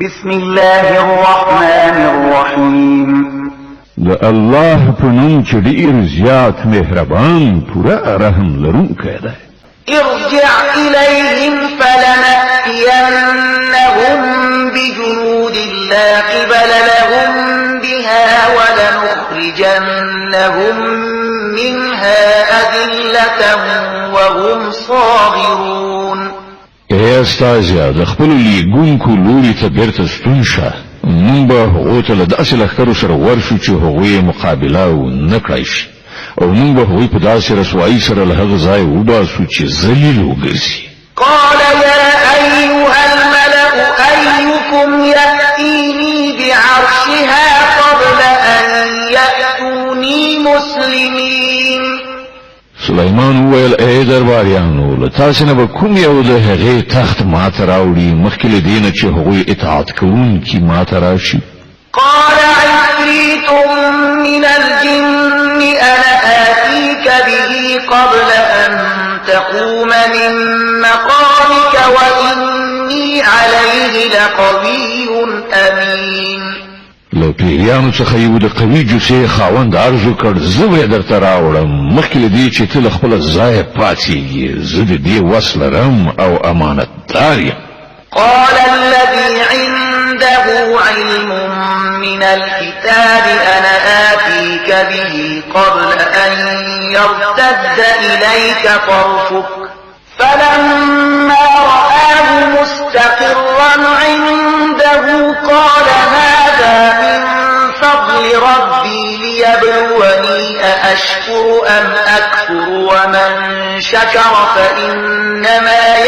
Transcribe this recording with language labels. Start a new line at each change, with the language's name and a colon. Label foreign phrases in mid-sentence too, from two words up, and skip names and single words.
Arabic: بسم الله الرحمن الرحيم.
Pashto: د الله په نوم چې ډېر زیات مهربان پوره رحم لرونکی دی.
Arabic: ارجع إليهم فلنأتينهم بجنود لا قبل لهم بها ولنخرجنهم منها أذلة وهم صاغرون.
Pashto: ای استازیا د خپل لیګونکو لوري ته بیرته ستون شه، مونږ به هغو ته له داسې لښکرو سره ورشو چې هغوی مقابله ونه کړای شي، او مونږ به هغوی په داسې رسوایي سره له هغه ځایه وباسو چې ذلیل وګرځي.
Arabic: قال يا أيها الملأ أيكم يأتيني بعرشها قبل أن يأتوني مسلمين.
Pashto: سلیمان وویل ای درباریانو، له تاسې نه به کوم یو د هغې تخت ماته راوړي مخکې له دې نه چې هغوی اطاعت کوونکي ماته راشي.
Arabic: قال عفريت من الجن أنا آتيك به قبل أن تقوم من مقامك وإني عليه لقوي أمين.
Pashto: له پیریانو څخه یو د قوي جوسې خاوند عرض وکړ، زه به یې درته راوړم مخکې له دې چې ته له خپله ځایه پاڅېږې، زه د دې وس لرم او امانتدار یم.
Arabic: قال الذي عنده علم من الكتاب أنا آتيك به قبل أن يرتد إليك طرفك فلما رآه مستقرا عنده قال هذا من فضل ربي ليبلوني أأشكر أم أكفر ومن شكر فإنما